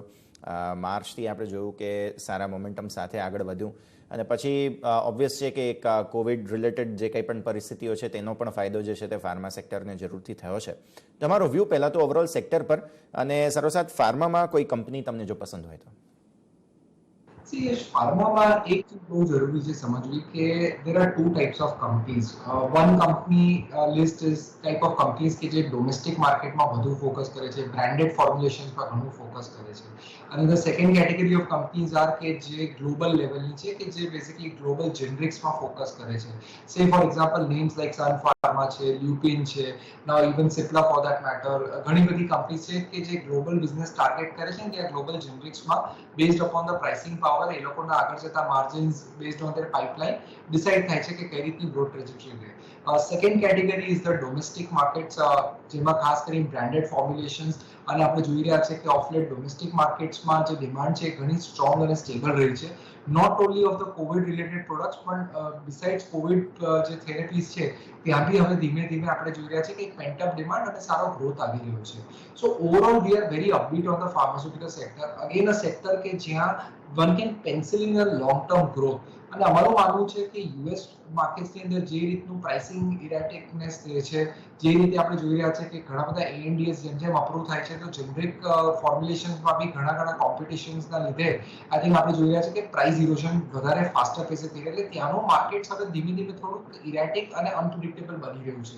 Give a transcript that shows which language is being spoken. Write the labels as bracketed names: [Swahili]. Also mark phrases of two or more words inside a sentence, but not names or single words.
[Gujarati] માર્ચથી આપણે જોયું કે સારા મોમેન્ટમ સાથે આગળ વધ્યું અને પછી ઓબ્વિયસ છે કે એક [English] COVID related [Gujarati] જે કંઈ પણ પરિસ્થિતિઓ છે તેનો પણ ફાયદો જે છે તે ફાર્મા સેક્ટરને જરૂરથી થયો છે. તમારો વ્યૂ પહેલાં તો [English] overall sector [Gujarati] પર અને સાથોસાથ ફાર્મામાં કોઈ કંપની તમને જો પસંદ હોય તો? ફાર્મામાં એક ચીજ બહુ જરૂરી છે સમજવી કે [English] there are two types of companies. One company list is type of companies [Gujarati] કે જે [English] domestic marketમાં [Gujarati] વધુ ફોકસ કરે છે, [English] branded formulation [Gujarati] પર ઘણું ફોકસ કરે છે અને [English] the second category of companies are [Gujarati] કે જે ગ્લોબલ લેવલની છે કે જે બેઝિકલી [English] global genericsમાં [Gujarati] ફોકસ કરે છે. [English] say for example names like [Gujarati] સન ફાર્મા છે, લ્યુપિન છે, [English] now even Cipla for that matter, [Gujarati] ઘણી બધી કંપની છે કે જે [English] global business target [Gujarati] કરે છે અને ત્યાં [English] global genericsમાં based upon the pricing power [Gujarati] એ લોકોના આગળ જતા માર્જિન્સ [English] based on their pipeline [Gujarati] ડિસાઇડ થાય છે કે કઈ રીતની [English] growth trajectory [Gujarati] રહે. [English] second category is the domestic markets [Gujarati] જેમાં ખાસ કરીને [English] branded formulations [Gujarati] અને આપણે જોઈ રહ્યા છે કે [English] of late domestic marketsમાં [Gujarati] જે ડિમાન્ડ છે ઘણી સ્ટ્રોંગ અને સ્ટેબલ રહી છે. [English] not only of the COVID related products [Gujarati] પણ [English] besides COVID [Gujarati] જે therapies છે ત્યાં બી હવે ધીમે ધીમે આપણે જોઈ રહ્યા છે કે એક [English] pent up demand [Gujarati] અને સારો ગ્રોથ આવી રહ્યો છે. [English] So overall we are very upbeat on the pharmaceutical sector, again a sector [Gujarati] કે જ્યાં [English] one can pencil in a long term growth. [Gujarati] અને અમારું માનવું છે કે યુએસ માર્કેટની અંદર જે રીતનું [English] pricing erraticness [Gujarati] રહે છે, જે રીતે આપણે જોઈ રહ્યા છે કે ઘણા બધા ANDAs જેમ જેમ અપ્રૂવ થાય છે તો [English] generic formulationsમાં [Gujarati] બી ઘણા કોમ્પિટિશન્સના લીધે [English] I think [Gujarati] આપણે જોઈ રહ્યા છે કે [English] price erosion [Gujarati] વધારે [English] faster paceએ [Gujarati] થઈ રહ્યું, એટલે ત્યાંનું માર્કેટ હવે ધીમે ધીમે થોડુંક ઇરેટિક અને અનપ્રિડિક્ટેબલ બની રહ્યું છે.